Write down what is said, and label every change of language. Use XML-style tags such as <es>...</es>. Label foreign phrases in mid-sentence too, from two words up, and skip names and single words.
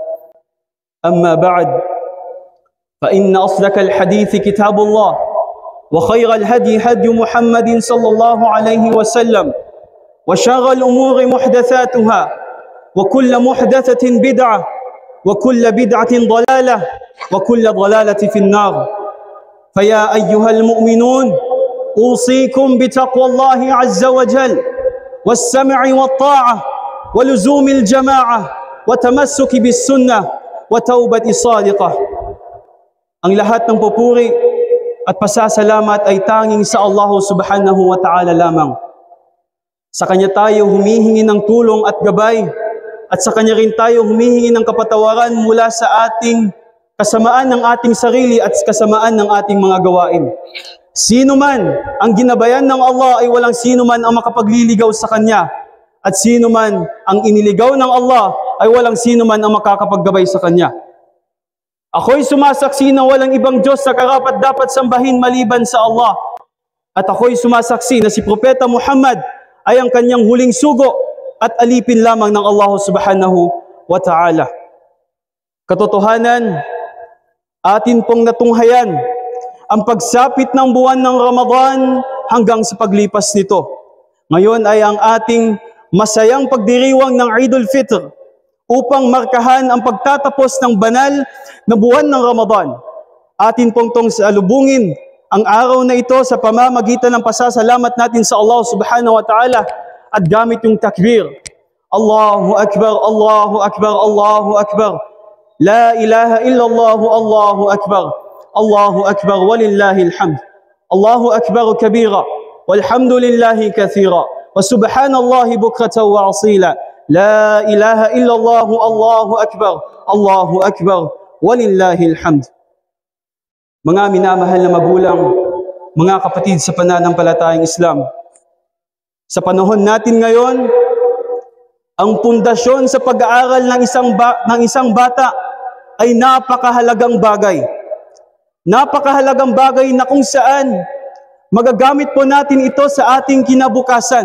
<ar>أما بعد، فإن أصدق الحديث كتاب الله، وخير الهدي هدي محمد صلى الله عليه وسلم، وشر الأمور محدثاتها، وكل محدثة بدعة، وكل بدعة ضلالة، وكل ضلالة في النار. فيا أيها المؤمنون، أوصيكم بتقوى الله عز وجل والسمع والطاعة ولزوم الجماعة وتمسك بالسنة وتوبة صادقة.</ar> <tl>Ang lahat ng papuri at pasasalamat ay tanging sa Allah</tl> <ar>سبحانه وتعالى</ar> <tl>lamang. Sa Kanya tayo humihingi ng tulong at gabay, at sa Kanya rin tayo humihingi ng kapatawaran mula sa ating kasamaan ng ating sarili at kasamaan ng ating mga gawain. Sino man ang ginabayan ng Allah ay walang sino man ang makapagliligaw sa Kanya, at sino man ang iniligaw ng Allah ay walang sino man ang makakapaggabay sa Kanya. Ako'y sumasaksi na walang ibang Diyos sa karapat-dapat sambahin maliban sa Allah. At ako'y sumasaksi na si Propeta Muhammad ay ang kanyang huling sugo at alipin lamang ng Allah</tl> <ar>سبحانه وتعالى.</ar> <tl>Katotohanan, atin pong natunghayan ang pagsapit ng buwan ng Ramadan hanggang sa paglipas nito. Ngayon ay ang ating masayang pagdiriwang ng Eidul Fitr upang markahan ang pagtatapos ng banal na buwan ng Ramadan. Atin pong salubungin ang araw na ito sa pamamagitan ng pasasalamat natin sa Allah</tl> <ar>سبحانه وتعالى</ar> <tl>at gamit yung takbir.</tl> <ar>الله أكبر الله أكبر الله أكبر. لا إله إلا الله الله أكبر. الله أكبر ولله الحمد الله أكبر كبيرا والحمد لله كثيرا وسبحان الله بكرة وأصيلا. لا إله إلا الله الله أكبر الله أكبر ولله الحمد.</ar> <tl>Mga minamahal na magulang, mga kapatid sa pananampalatayang Islam, sa panahon natin ngayon, ang pundasyon sa pag-aaral ng isang bata ay napakahalagang bagay. Napakahalagang bagay na kung saan magagamit po natin ito sa ating kinabukasan.</tl>